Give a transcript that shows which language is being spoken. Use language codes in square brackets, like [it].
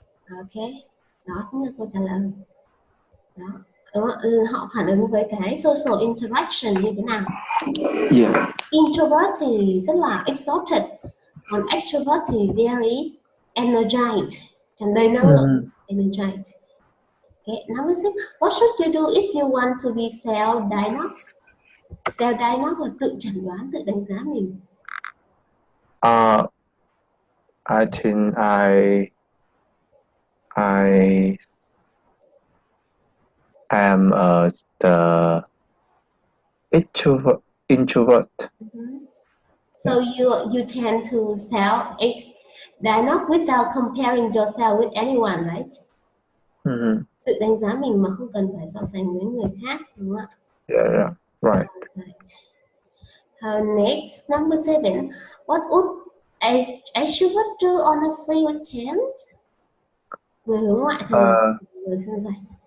[vi] Ok, đó chính là câu trả lời. Đó. Họ phản ứng với cái social interaction như thế nào? Introvert thì rất là exhausted, còn extrovert thì [en] very energized, [vi] tràn đầy năng lượng, energized. [en] Okay, number 6. What should you do if you want to be self-diagnosed? [vi] Self-diagnosed là tự chẩn đoán, tự đánh giá mình. [en] I think I am the introvert. So you tend to self-diagnose without comparing yourself with anyone, right? [vi] Tự đánh giá mình mà không cần phải so sánh với người khác, đúng không ạ? [en] Yeah, right. Next, number 7. What would extrovert do on a free weekend? [vi] Người hướng ngoại thường người thư giãn.